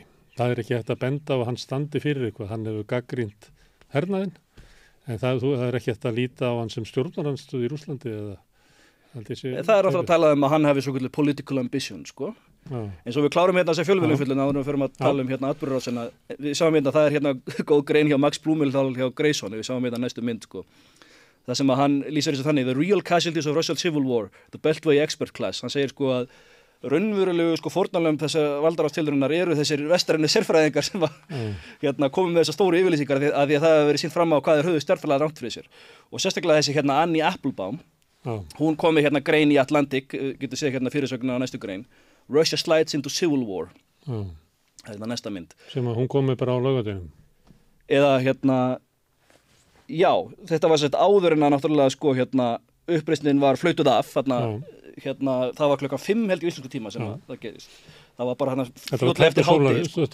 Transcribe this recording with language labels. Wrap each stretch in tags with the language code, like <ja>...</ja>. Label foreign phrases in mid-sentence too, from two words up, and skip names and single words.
<is>Það er ekki hægt að benda á að hann standi fyrir eitthvað. Hann hefur gagnrýnt hernaðinn en það er ekki hægt að líta á hann sem stjórnarandstöð í Rússlandi eða það er alltaf að tala um að hann hefði svokölluð</is> <en>political ambition</en> <is>sko. Eins og við klárum þessa fjölmiðlumfjöllun áður en við förum að tala um atburðarásina. Við sáum það er góð grein hjá Max Blumenthal hjá Grayson, við sáum næstu mynd sko. Það sem að hann lýsir þessu þannig,</is> <en>the real casualties of Russian civil war, the Beltway expert class.</en> <is>Hann segir sko að raunverulegu sko fórnarlömb þessar valdarástilraunir eru þessir vestrænu sérfræðingar sem komið með þessar stóru yfirlýsingar að því að það hefur verið sýnt fram á hvað höfðu stjórnfélagar rangt fyrir sér. Og sérstaklega þessi Annie Applebaum, hún kom með grein í Atlantic, getur séð fyrirsögnina á næstu grein.</is> <en>Russia slides into civil war.</en> <is>Það er næsta mynd. Sem að hún komi bara á laugardeginum. Eða já, þetta var sett áður en að náttúrulega sko uppreisnin var flautuð af það var klukkan 5 held í íslensku tíma sem það gerist. Það var bara fljótlega eftir hádegi sko.</is>